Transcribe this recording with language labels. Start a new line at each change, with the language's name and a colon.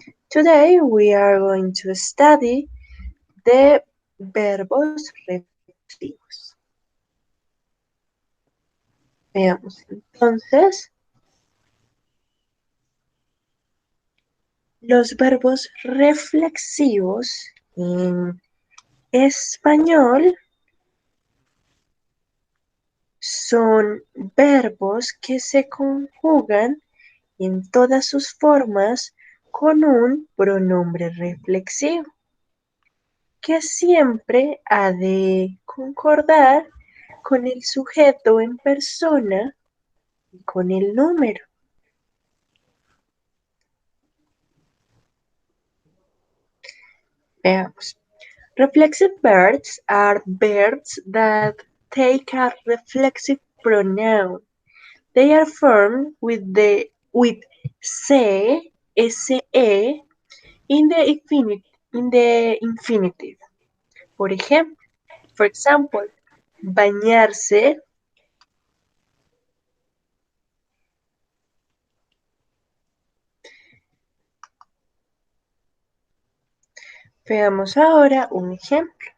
English: Today we are going to study the
Spanish: verbos reflexivos. Veamos entonces los verbos reflexivos en español. Son verbos que se conjugan en todas sus formas con un pronombre reflexivo, que siempre ha de concordar con el sujeto en persona y con el número. Veamos.
English: Reflexive verbs are verbs that take a reflexive pronoun. They are formed with se, se in the infinitive.
Spanish: Por ejemplo,
English: for example,
Spanish: bañarse, veamos ahora un ejemplo.